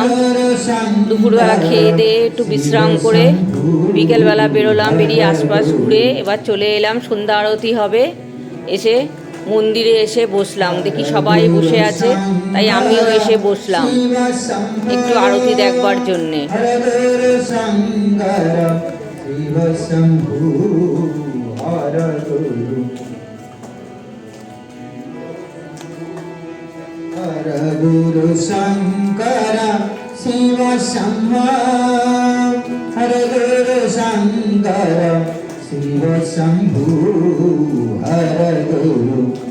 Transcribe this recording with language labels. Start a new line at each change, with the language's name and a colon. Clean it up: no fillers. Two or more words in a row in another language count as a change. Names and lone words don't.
Bangla: দুপুরবেলা খেয়ে দিয়ে একটু বিশ্রাম করে বিকেলবেলা বেরোলাম, বেরিয়ে আশপাশ ঘুরে এবার চলে এলাম। সন্ধ্যা আরতি হবে, এসে মন্দিরে এসে বসলাম। দেখি সবাই বসে আছে, তাই আমিও এসে বসলাম একটু আরতি দেখবার জন্যে।
Sanskrit: गुरु शङ्कर शिव शम्भो हरे गुरु शङ्कर शिव शम्भो हरे गुरु Shankara Shiva Shambho Hare Guru